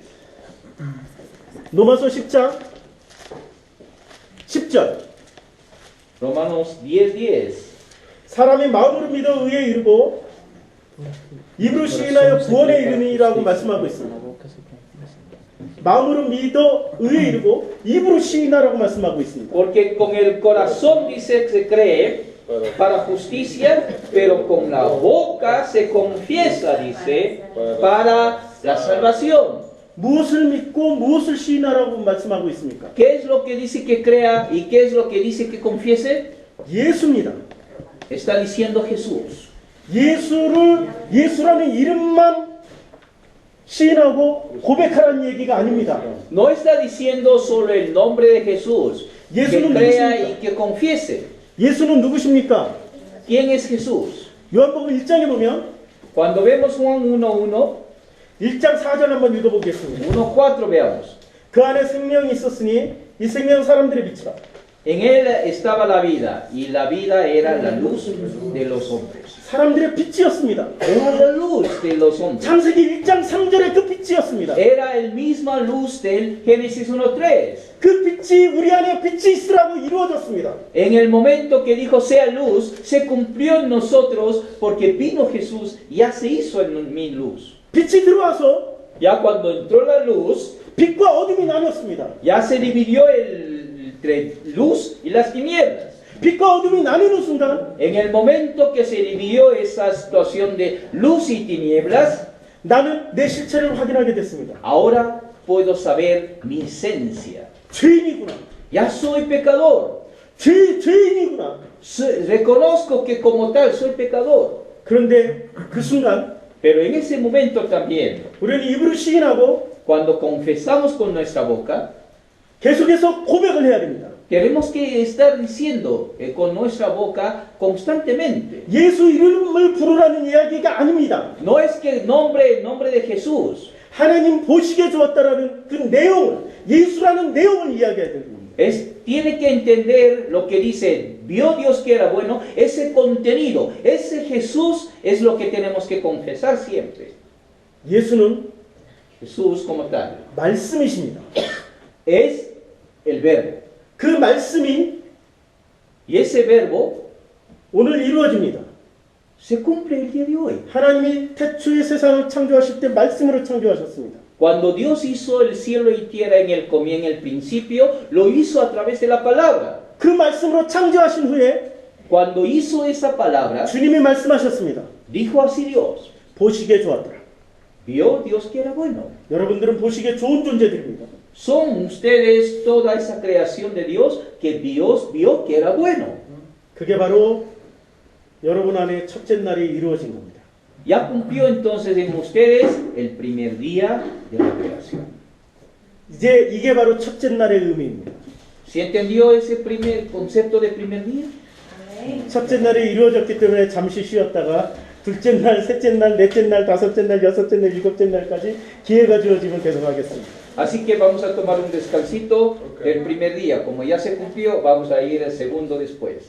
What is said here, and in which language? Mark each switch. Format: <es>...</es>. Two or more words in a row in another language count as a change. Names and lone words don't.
<ko>로마서 10장 10절.</ko> <es>Romanos 10:10.</es> <ko>사람이 마음으로 믿어 의에 이르고 입으로 시인하여 구원에 이르니라고 말씀하고 있습니다. 마음으로 믿어 의에 이르고 입으로 시인하라고 말씀하고 있습니다.</ko> <es>Porque con el corazón dice que se cree para justicia, pero con la boca se confiesa, dice, para la salvación.</es> <ko>무엇을 믿고 무엇을 시인하라고 말씀하고 있습니까?</ko> <es>¿Qué es lo que dice que crea y qué es lo que dice que confiese?</es> <ko>예수입니다.</ko> <es>Está diciendo Jesús.</es> <ko>예수라는 이름만 시인하고 고백하라는 얘기가 아닙니다.</ko> <es>No está diciendo solo el nombre de Jesús, que</es> <ko>예수는</ko> <es>crea</es> <ko>누구십니까?</ko> <es>y que confiese.</es> <ko>예수는 누구십니까?</ko> <es>¿Quién es Jesús?</es> <ko>요한복음 1장에 보면</ko> <es>Cuando vemos Juan 1:1,</es> <ko>1장 4절 한번 읽어보겠습니다.</ko> <es>1:4 veamos.</es> <ko>그 안에 생명이 있었으니 이 생명은 사람들의 빛이라.</ko> <es>En él estaba la vida, y la vida era la luz de los hombres.</es> <ko>사람들의 빛이었습니다.</ko> <es>Era la luz de los hombres.</es> <ko>창세기 1장 3절의 그 빛이었습니다.</ko> <es>Era el misma luz del Génesis 1:3.</es> <ko>그 빛이 우리 안에 빛이 있으라고 이루어졌습니다.</ko> <es>En el momento que dijo sea luz, se cumplió en nosotros porque vino Jesús, ya se hizo en mi luz.</es> <ko>빛이 들어와서</ko> <es>Ya cuando entró la luz,</es> <ko>빛과 어둠이 나뉘었습니다.</ko> <es>ya se dividió entre luz y las tinieblas.</es> <ko>빛과 어둠이 나뉘는 순간</ko> <es>En el momento que se dividió esa situación de luz y tinieblas,</es> <ko>나는 내 실체를 확인하게 됐습니다.</ko> <es>ahora puedo saber mi esencia.</es> <ko>죄인이구나.</ko> <es>Ya soy pecador.</es> <ko>죄인이구나.</ko> <es>Reconozco que como tal soy pecador.</es> <ko>그런데 그 순간</ko> <es>Pero en ese momento también,</es> <ko>우리는 입으로 시인하고</ko> <es>cuando confesamos con nuestra boca,</es> <ko>계속해서 고백을 해야 됩니다.</ko> <es>tenemos que estar diciendo con nuestra boca constantemente.</es> <ko>예수 이름을 부르라는 이야기가 아닙니다.</ko> <es>No es que nombre de Jesús.</es> <ko>하나님 보시기에 좋았다라는 그 내용을, 예수라는 내용을 이야기해야 됩니다.</ko> <es>Tiene que entender lo que dice, vio Dios que era bueno, ese contenido, ese Jesús es lo que tenemos que confesar siempre.</es> <ko>예수는</ko> <es>Jesús como tal</es> <ko>말씀이십니다.</ko> <es>es el verbo.</es> <ko>그 말씀이</ko> <es>Y ese verbo</es> <ko>오늘 이루어집니다.</ko> <es>se cumple el día de hoy.</es> <ko>하나님이 태초에 세상을 창조하실 때 말씀으로 창조하셨습니다.</ko> <es>Cuando Dios hizo el cielo y tierra en el principio, lo hizo a través de la palabra.</es> <ko>그 말씀으로 창조하신 후에</ko> <es>Cuando hizo esa palabra,</es> <ko>주님이 말씀하셨습니다.</ko> <es>dijo así Dios,</es> <ko>보시기에 좋았더라.</ko> <es>vio Dios que era bueno.</es> <ko>여러분들은 보시기에 좋은 존재들입니다.</ko> <es>Son ustedes toda esa creación de Dios que Dios vio que era bueno.</es> <ko>그게 바로 여러분 안에 첫째 날이 이루어진 겁니다.</ko> <es>Ya cumplió entonces en ustedes el primer día de la creación.</es> <ko>이제 이게 바로 첫째 날의 의미입니다.</ko> <es>¿Se entendió ese primer concepto de primer día?</es> <ko>첫째 날이 이루어졌기 때문에 잠시 쉬었다가 둘째 날, 셋째 날, 넷째 날, 다섯째 날, 여섯째 날, 일곱째 날까지 기회가 주어지면 계속하겠습니다.</ko> <es>Así que vamos a tomar un descansito el primer día. Como ya se cumplió, vamos a ir el segundo después.</es>